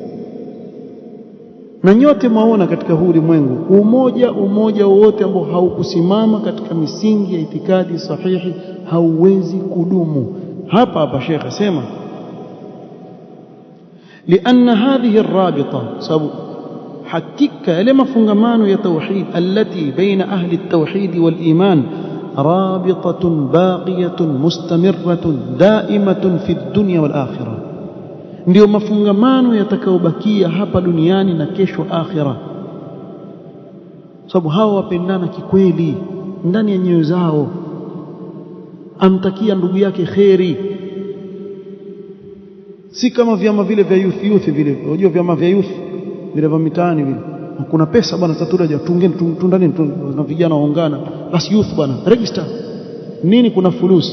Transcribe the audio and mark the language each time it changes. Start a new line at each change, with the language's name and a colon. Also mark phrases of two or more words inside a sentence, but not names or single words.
Swahili: Na nyote mwaona katika huu ulimwengu, umoja wowote ambao haukusimama katika misingi ya itikadi sahihi hauwezi kudumu. Hapa Sheikh asema
Arabic: لأن هذه الرابطة,
Swahili: sababu hakika yale mafungamano ya tauhid
Arabic: التي بين أهل التوحيد والإيمان رابطة باقية مستمرة دائمة في الدنيا والآخرة,
Swahili: ndio mafungamano yatakayobakia hapa duniani na kesho akhira. sababu hao wapendana kikweli ndani ya nyoyo zao, amtakia ndugu yake kheri. Si kama vyama vile vya youth vile, unajua vyama vya youth vile vya mitaani vile, kuna pesa bwana, tatulaja tundani na vijana waungana, basi youth bwana register nini, kuna fulusi.